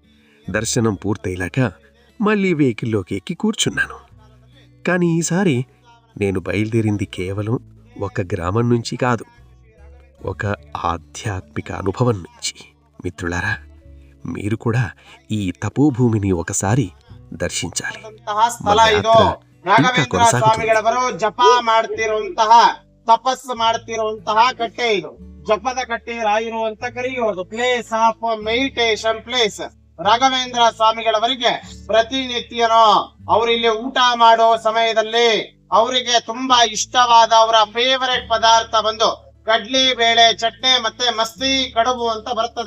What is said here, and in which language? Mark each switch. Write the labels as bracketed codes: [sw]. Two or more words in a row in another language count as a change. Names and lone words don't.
[te] దర్శనం పూర్తయ్యాక మళ్లీ వెహికల్లోకి ఎక్కి కూర్చున్నాను. కానీ ఈసారి నేను బయలుదేరింది కేవలం ఒక గ్రామం నుంచి కాదు, ఒక ఆధ్యాత్మిక అనుభవం నుంచి. మిత్రులారా, మీరు కూడా ఈ తపోభూమిని ఒకసారి దర్శించాలి. [kn] ಸ್ಥಳ ಇದು. ರಾಘವೇಂದ್ರ ಸ್ವಾಮಿಗಳವರು ಜಪ ಮಾಡ್ತಿರುವಂತಹ, ತಪಸ್ಸು ಮಾಡ್ತಿರುವಂತಹ ಕಟ್ಟೆ ಇದು. ಜಪದ ಕಟ್ಟೆ ರಾಯರು ಅಂತ ಕರೆಯುವುದು. [en] place of meditation place. [kn] ರಾಘವೇಂದ್ರ ಸ್ವಾಮಿಗಳವರಿಗೆ ಪ್ರತಿನಿತ್ಯನೋ ಅವರಿಲ್ಲಿ ಊಟ ಮಾಡೋ ಸಮಯದಲ್ಲಿ ಅವರಿಗೆ ತುಂಬಾ ಇಷ್ಟವಾದ ಅವರ ಫೇವರೆಟ್ ಪದಾರ್ಥ ಬಂದು ಕಡ್ಲಿ ಬೇಳೆ ಚಟ್ನಿ ಮತ್ತೆ ಮಸ್ತಿ ಕಡುಬು ಅಂತ ಬರ್ತದೆ.